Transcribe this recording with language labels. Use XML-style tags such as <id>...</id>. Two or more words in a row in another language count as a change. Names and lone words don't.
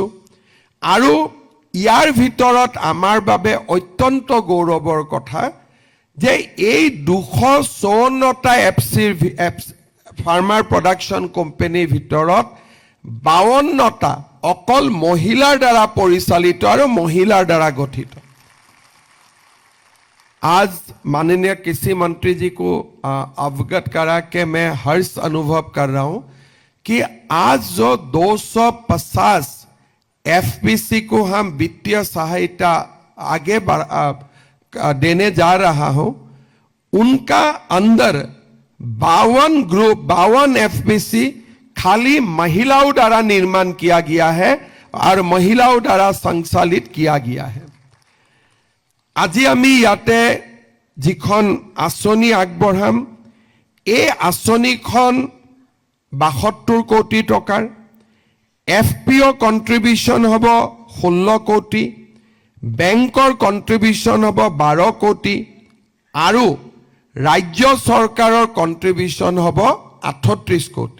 <as>আৰু ইয়াৰ ভিতৰত আমাৰ বাবে অত্যন্ত গৌৰৱৰ কথা যে এই 254টা</as> <en>farmer production</en> <as>কোম্পানীৰ ভিতৰত 52টা অকল মহিলাৰ দ্বাৰা পৰিচালিত আৰু মহিলাৰ দ্বাৰা গঠিত।</as> <hi>आज माननीय कृषि मंत्री जी को अवगत करा के मैं हर्ष अनुभव कर रहा हूं कि आज जो 250 FPC को हम वित्तीय सहायता आगे देने जा रहा हूं, उनका अंदर 52 FPC खाली महिलाओं द्वारा निर्माण किया गया है और महिलाओं द्वारा संचालित किया गया है।</hi> <as>আজি আমি ইয়াতে যিখন আঁচনি আগবঢ়াম, এই আঁচনিখন 72 কোটি টকাৰ, FPO কন্ট্ৰিবিউশ্যন হ'ব 16 কোটি, বেংকৰ কন্ট্ৰিবিউশ্যন হ'ব 12 কোটি, আৰু ৰাজ্য চৰকাৰৰ কন্ট্ৰিবিউশ্যন হ'ব 38 কোটি।</as>